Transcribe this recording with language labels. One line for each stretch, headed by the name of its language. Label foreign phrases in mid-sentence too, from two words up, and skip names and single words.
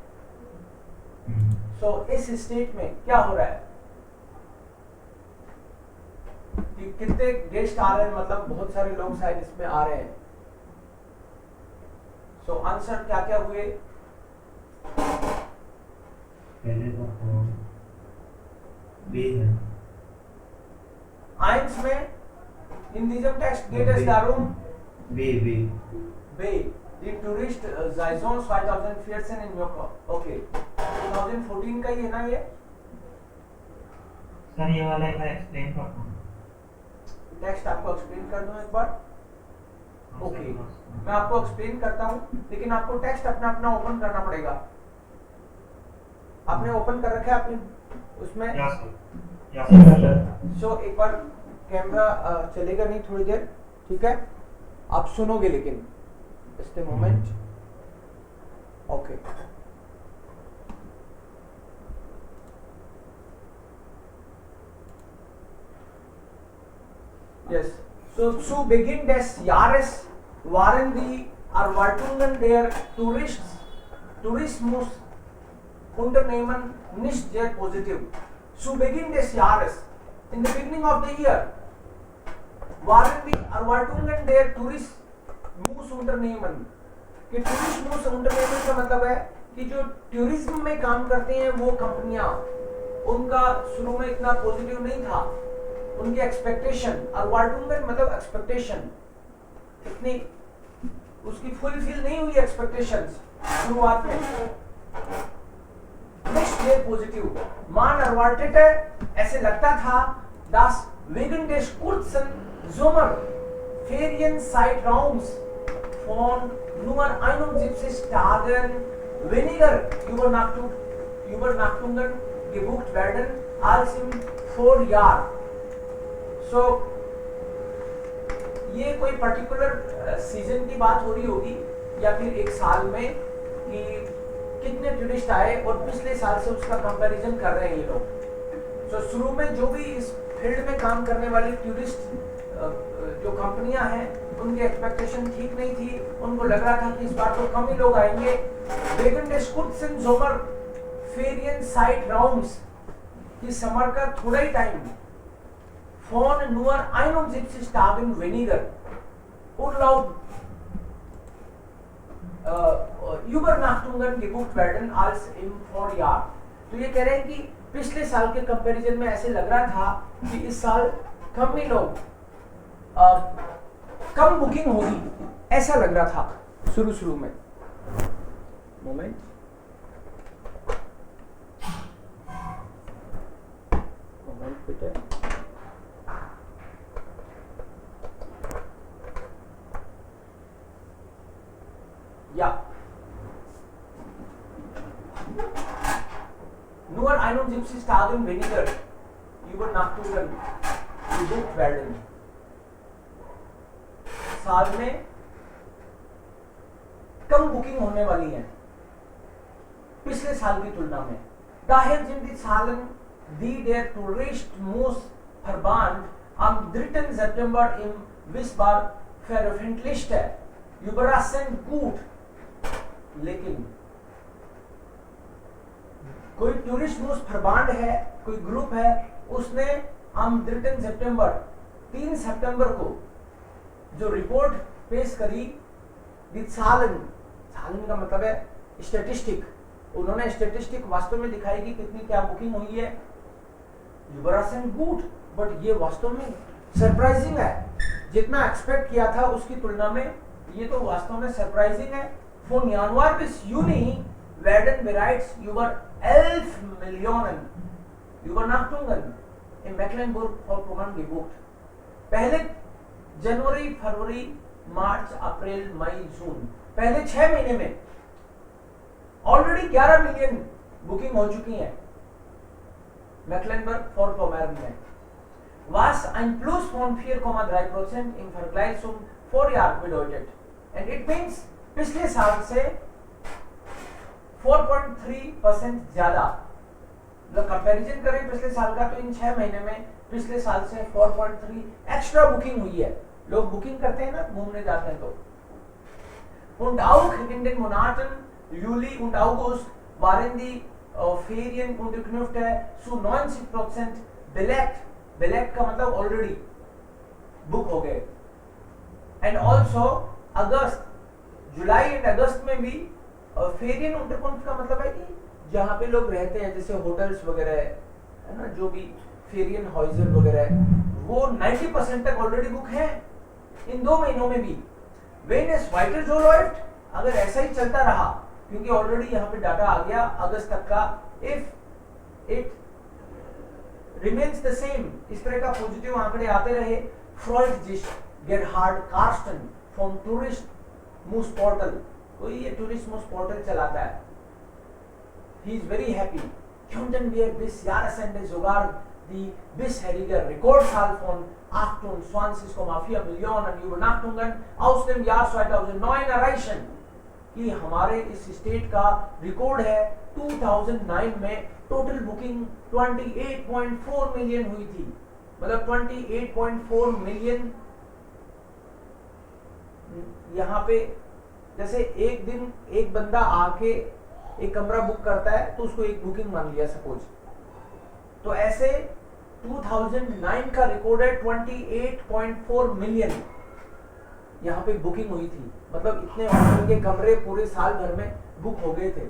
Hindi: सो इस स्टेट में क्या हो रहा है कि कितने गेस्ट आ रहे हैं, मतलब बहुत सारे लोग शायद इसमें आ रहे हैं।
English: so answer
Hindi: क्या क्या हुए? पहले तो बे है।
German: Eins में in diesem Text geht es darum, बे die Tourist Saison 2014 in Mallorca।
Hindi: ओके 2014 का ही है ना ये? सर ये वाला एक एक्सप्लेन कर दूं। टेक्स्ट आपको एक्सप्लेन कर दूं एक बार? ओके मैं आपको एक्सप्लेन करता हूँ, लेकिन आपको टेक्स्ट अपना अपना ओपन करना पड़ेगा। आपने ओपन कर रखा है अपने उसमें?
English: यस Yes, sir.
Hindi: सो एक बार कैमरा चलेगा नहीं थोड़ी देर, ठीक है? आप सुनोगे लेकिन
English: just a moment। okay yes, so
German: zu Beginn des Jahres waren die Erwartungen der Tourismusunternehmen nicht sehr positiv। Zu Beginn des Jahres,
English: in the beginning of the year,
German: waren die Erwartungen der Tourismusunternehmen,
Hindi: कि Tourismusunternehmen का मतलब है कि जो टूरिज्म में काम करते हैं वो कंपनियां, उनका शुरू में इतना पॉजिटिव नहीं था, उनकी एक्सपेक्टेशन, Erwartungen मतलब एक्सपेक्टेशन, इतनी उसकी फुलफिल नहीं हुई एक्सपेक्टेशंस शुरुआत में।
German: Nicht sehr positiv। Man erwartete,
Hindi: ऐसे लगता था,
German: dass wegen des kurzen Sommerferienzeitraums von nur 71 Tagen weniger Übernachtungen gebucht werden als im Vorjahr।
Hindi: सो ये कोई
English: particular season
Hindi: की बात हो रही होगी या फिर एक साल में कि कितने टूरिस्ट आए और पिछले साल से उसका कंपैरिजन कर रहे हैं ये लोग। सो शुरू में जो भी इस फील्ड में काम करने वाली टूरिस्ट जो कंपनियां हैं उनकी एक्सपेक्टेशन ठीक नहीं थी, उनको लग रहा था कि इस बार तो कम ही लोग आएंगे।
German: Wegen des kurzen Sommerferienzeitraums
Hindi: कि समर का थोड़ा ही टाइम
German: von nur 71 Tagen weniger Urlaub Übernachtungen gebucht werden als im Vorjahr।
Hindi: तो ये कह रहे हैं कि पिछले साल के कंपैरिजन में ऐसे लग रहा था कि इस साल कम ही लोग कम बुकिंग होगी, ऐसा लग रहा था शुरू में। मोमेंट बेटा, या
German: nur 71 Tagen weniger Übernachtungen gebucht werden।
Hindi: साल में कम बुकिंग होने वाली है पिछले साल की तुलना में।
German: Daher sind die Zahlen, die der Tourismusverband am 3. September im Wismar veröffentlichte, überraschend gut।
Hindi: लेकिन कोई टूरिस्टमुसफरबांड है, कोई ग्रुप है, उसने am 3. सितंबर 3 सितंबर को जो रिपोर्ट पेश करी, सालन का मतलब है स्टैटिस्टिक, उन्होंने स्टैटिस्टिक वास्तव में दिखाई कि कितनी क्या बुकिंग हुई है।
English: good, but
Hindi: ये वास्तव में सरप्राइजिंग है। जितना एक्सपेक्ट किया था उसकी तुलना में ये तो वास्तव में सरप्राइजिंग है।
German: Von Januar bis Juni werden bereits über 11 Millionen Übernachtungen in Mecklenburg-Vorpommern gebucht।
Hindi: पहले जनवरी, फरवरी, मार्च, अप्रैल, मई, जून, पहले 6 महीने में ऑलरेडी 11
English: million booking
Hindi: हो चुकी है Mecklenburg-Vorpommern में।
German: Was ein Plus von 4,3% im Vergleich zum Vorjahr bedeutet।
English: And it means
Hindi: पिछले साल से 4.3% ज्यादा, मतलब कंपैरिजन करें पिछले साल का तो इन 6 महीने में पिछले साल से 4.3
English: extra booking
Hindi: हुई है। लोग बुकिंग करते हैं ना, घूमने जाते हैं तो।
German: Und auch in den Monaten Juli und August waren die Ferienunterkünfte zu 90% belegt।
Hindi: belegt का मतलब
English: already book
Hindi: हो गए।
English: and also
Hindi: अगस्त, जुलाई एंड अगस्त में भी
German: Ferien Unterkunft
Hindi: का मतलब है कि जहाँ पे लोग रहते हैं, जैसे होटल्स वगैरह है ना, जो भी फेरियन हाउसेस वगैरह, वो 90% तक
English: already book
Hindi: है इन 2 महीनों में भी।
German: Wenn es weiter so läuft,
Hindi: अगर ऐसा ही चलता रहा, क्योंकि ऑलरेडी यहाँ पे डाटा आ गया अगस्त तक का,
English: if it remains the same,
Hindi: इस तरह का पॉजिटिव आंकड़े आते रहे,
German: freut sich
Hindi: गेरहार्ड कार्स्टन फ्रॉम टूरिस्टमुस पोर्टल, कोई ये टूरिस्टमुस पोर्टल चलाता है,
English: he is very happy।
German: Könnten wir bis Jahresende sogar die bisherige Rekordzahl von 28,4 Millionen Übernachtungen aus dem Jahr 2009 erreichen।
Hindi: कि हमारे इस स्टेट का रिकॉर्ड है 2009 में
English: total booking
Hindi: 28.4 मिलियन हुई थी, मतलब 28.4 मिलियन। यहाँ पे जैसे एक दिन एक बंदा आके एक कमरा बुक करता है तो उसको एक बुकिंग मान लिया सपोज, तो ऐसे 2009 का रिकॉर्ड है 28.4 मिलियन यहाँ पे बुकिंग हुई थी, मतलब इतने होटल के कमरे पूरे साल भर में बुक हो गए थे।